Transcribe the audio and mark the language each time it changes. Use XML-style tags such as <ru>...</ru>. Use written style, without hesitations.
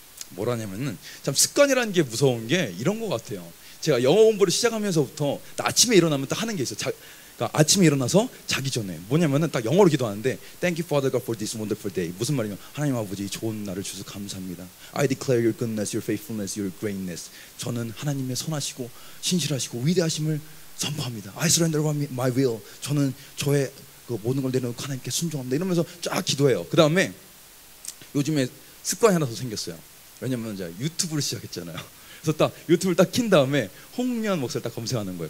<ko>뭐라냐면은 참 습관이라는 게 무서운 게 이런 것 같아요. 제가 영어 공부를 시작하면서부터 아침에 일어나면 딱 하는 게 있어요. 그러니까 아침에 일어나서 자기 전에 뭐냐면은 딱 영어로 기도하는데</ko> <en>Thank you Father God for this wonderful day.</en> <ko>무슨 말이냐면 하나님 아버지 좋은 날을 주셔서 감사합니다.</ko> <en>I declare your goodness, your faithfulness, your greatness.</en> <ko>저는 하나님의 선하시고 신실하시고 위대하심을 선포합니다.</ko> <en>I surrender my will.</en> <ko>저는 저의 그 모든 걸 내려놓고 하나님께 순종합니다. 이러면서 쫙 기도해요. 그 다음에 요즘에 습관이 하나 더 생겼어요. 왜냐면 제가 유튜브를 시작했잖아요. 그래서 딱 유튜브를 딱 킨 다음에 홍련 목사를 딱 검색하는 거예요.</ko>